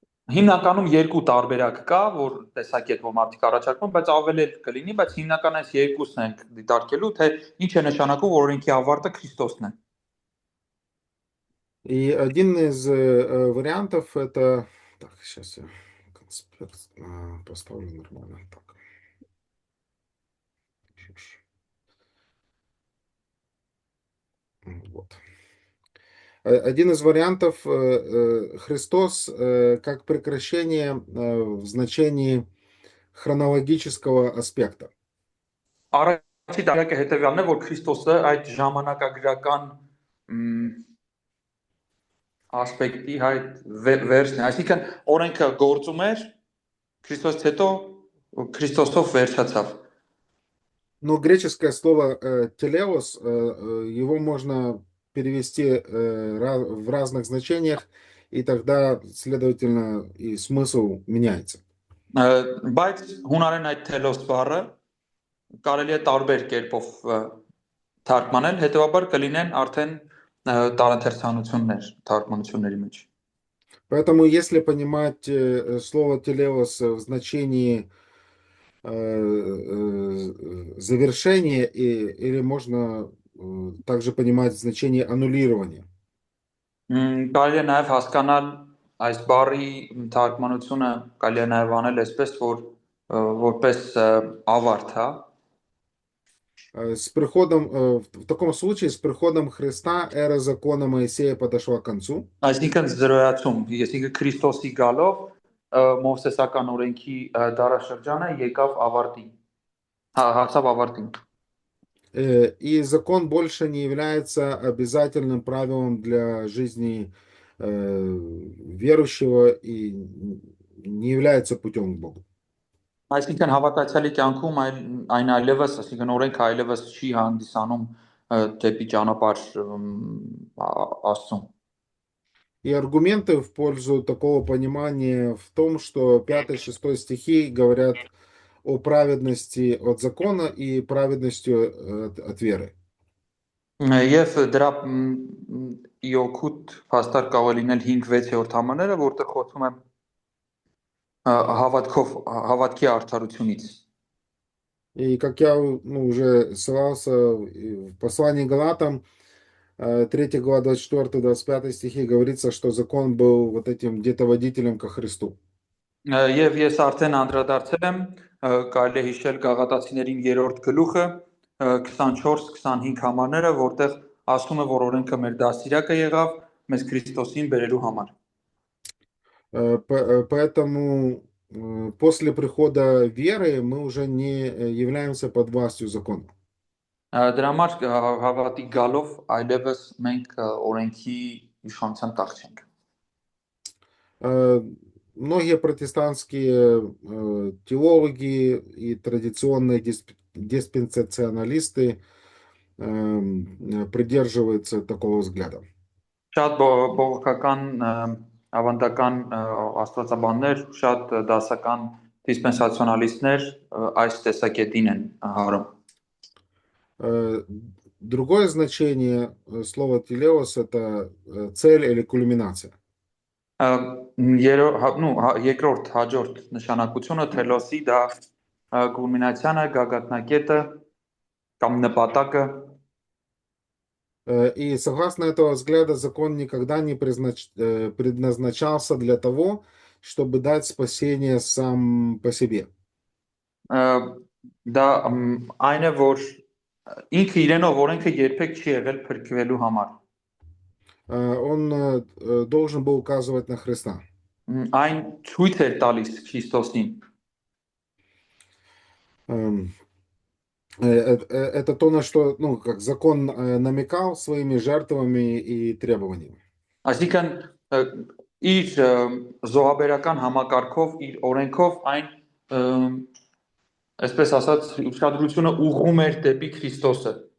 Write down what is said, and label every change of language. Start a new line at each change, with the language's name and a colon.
Armenian: Հիմնականում երկու տարբերակ կա, որ տեսակ այդ որ մարդիկ առաջարկում, բայց ավելի էլ կլինի, բայց հիմնական այս երկուսն ենք դիտարկելու, թե ինչ է նշանակում, որ օրենքի аварта Քրիստոսն է։
Russian: И один из вариантов это... Так, сейчас я конспект поставлю нормально. Так. Вот. Один из вариантов Христос как прекращение в значении хронологического аспекта.
Armenian: Առաջի տարբերակը հետևյալն է, որ Քրիստոսը այդ ժամանակագրական ասպեկտի այդ վերջն է, այսինքն օրենքը գործում էր, Քրիստոսից հետո Քրիստոսով վերջացավ։
Russian: Но греческое слово телеос, его можно перевести в разных значениях, и тогда, следовательно, и смысл меняется.
Armenian: Բայց հունարեն այդ telos բառը կարելի է տարբեր կերպով թարգմանել, հետեւաբար կլինեն արդեն տարընթերցանություններ թարգմանությունների մեջ։
Russian: Поэтому, если понимать слово телеос в значении завершение, или можно также понимать значение аннулирования.
Armenian: Կարելի է նաև հասկանալ այս բառի թարգմանությունը, կարելի է նաև անել այսպես, որ որպես ավարտ, հա։
Russian: С приходом, в таком случае, с приходом Христа эра закона Моисея подошла к концу.
Armenian: Այսինքն զրոյացում, այսինքն Քրիստոսի գալով Մովսեսական օրենքի դարաշրջանը եկավ ավարտին, հասավ ավարտին։
Russian: И закон больше не является обязательным правилом для жизни верующего и не является путем к Богу.
Armenian: Այսինքն հավատացյալի կյանքում այն այլևս, այսինքն օրենքը այլևս չի հանդիսանում դեպի ճանապարհ Աստծուն։
Russian: И аргументы в пользу такого понимания в том, что 5-6 стихи говорят о праведности от закона и праведности от веры.
Armenian: Եվ դրա իօգուտ փաստար կարող լինել 5-6-րդ համարները, որտեղ խոսում է հավատքի արդարությունից։
Russian: И как я уже ссылался в послании Галатам, 3 глава 24-25 стихи говорится, что закон был вот этим где-то водителем ко Христу.
Armenian: Եվ ես արդեն անդրադարձել եմ, կարելի է հիշել Գաղատացիներին 3-րդ գլուխը 24-25 համարները, որտեղ ասում է, որ օրենքը մեր դաստիարակը եղավ մեզ Քրիստոսին բերելու համար։
Russian: Поэтому после прихода веры мы уже не являемся под властью закона.
Armenian: Դրա համար հավատի գալով այլևս մենք օրենքի իշխանության տակ չենք։
Russian: Многие протестантские теологи и традиционные диспенсационалисты придерживаются такого взгляда.
Armenian: Շատ բողոքական ավանդական աստվածաբաններ, շատ դասական դիսպենսացիոնալիստներ այս տեսակետին են հարում։
Russian: Другое значение слова телеос это цель или кульминация.
Armenian: Երկրորդ հաջորդ նշանակությունը թելոսի դա կուլմինացիան է, գագաթնակետը կամ նպատակը։
Russian: И согласно этого взгляда закон никогда не предназначался для того, чтобы дать спасение сам по себе.
Armenian: Ա, Դա այն է, որ ինքը իրենով օրենքը երբեք չի եղել փրկվելու համար։
Russian: Он должен был указывать на Христа.
Armenian: Այն ցույց էր տալիս Քրիստոսին։
Russian: Эм, Это то, на что, ну, как закон намекал своими жертвами и требованиями.
Armenian: Այսինքն իր զոհաբերական համակարգով, իր օրենքով այն այսպես ասած ուշադրությունը ուղղում էր դեպի Քրիստոսը։